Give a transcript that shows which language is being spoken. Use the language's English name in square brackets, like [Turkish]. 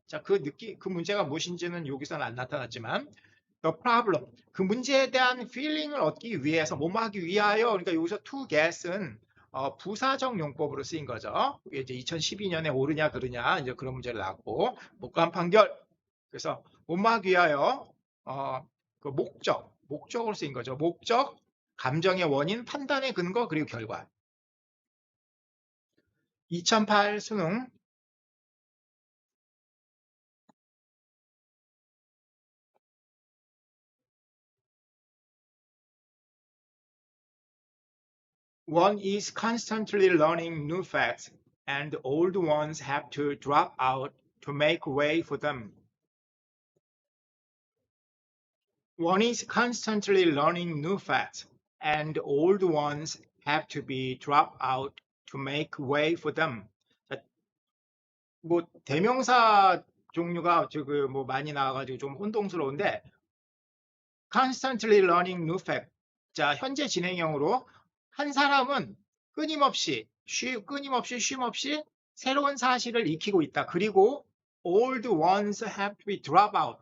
[Korean] 자, 그 문제가 무엇인지는 여기서는 안 나타났지만, the problem, 그 문제에 대한 feeling을 얻기 위해서, 뭐뭐 하기 위하여, 그러니까 여기서 to get은 부사적 용법으로 쓰인 거죠. 이게 이제 2012년에 옳으냐 그르냐 이제 그런 문제를 나왔고, 목관 판결. 그래서 뭐뭐 하기 위하여 그 목적으로 쓰인 거죠. 목적, 감정의 원인, 판단의 근거, 그리고 결과. [English] 2008 수능 One is constantly learning new facts, and old ones have to drop out to make way for them. One is constantly learning new facts, and old ones have to be dropped out to make way for them. [Korean] 뭐 대명사 종류가 뭐 많이 나와가지고 좀 혼동스러운데, constantly learning new facts. 자, 현재 진행형으로 한 사람은 끊임없이 쉼없이 새로운 사실을 익히고 있다. [English] 그리고 old ones have to be drop out.